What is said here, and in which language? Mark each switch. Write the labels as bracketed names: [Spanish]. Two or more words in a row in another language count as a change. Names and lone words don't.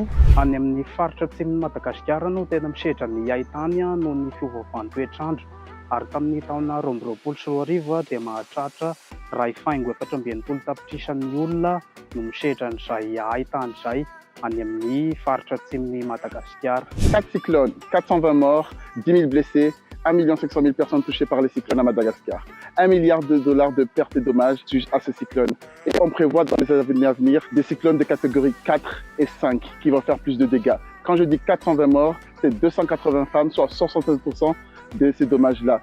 [Malagasy] Any amin'ny faritra atsimon'i Madagasikara no tena misehatra ny haintany noho ny fiovaovan'ny toetrandro. Ary tamin'ny taona 2024 dia mahatratra 2,480 tapitrisan'ny olona no misehatra n'izay haintany izay any amin'ny faritra atsimon'i Madagasikara. [French] 4 cyclones, 420 morts, 10 000 blessés, 1 500 000 personnes touchées par les cyclones à Madagascar. 1 milliard de dollars de pertes et dommages dus à ces cyclones. Et on prévoit dans les années à venir des cyclones de catégorie 4 et 5 qui vont faire plus de dégâts. Quand je dis 420 morts, c'est 280 femmes, soit 76% de ces dommages-là.